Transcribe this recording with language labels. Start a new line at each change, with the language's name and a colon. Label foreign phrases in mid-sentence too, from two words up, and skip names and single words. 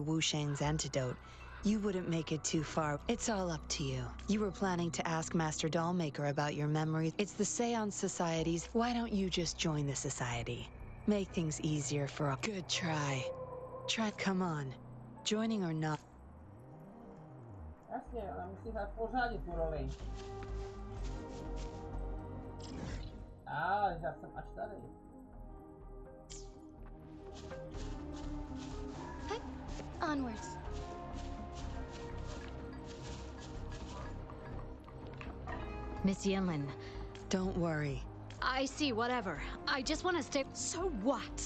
English: Wu Sheng's antidote, you wouldn't make it too far. It's all up to you. You were planning to ask Master Dollmaker about your memories. It's the Seance Societies. Why don't you just join the society? Make things easier for a— Good try. Come on. Joining or not.
Czech: Jasně, ale musí dát pořádně tu roli. Já jsem až tady.
English: Onwards. Miss Yinlin. Don't worry. I see, whatever. I just want to stay— So what?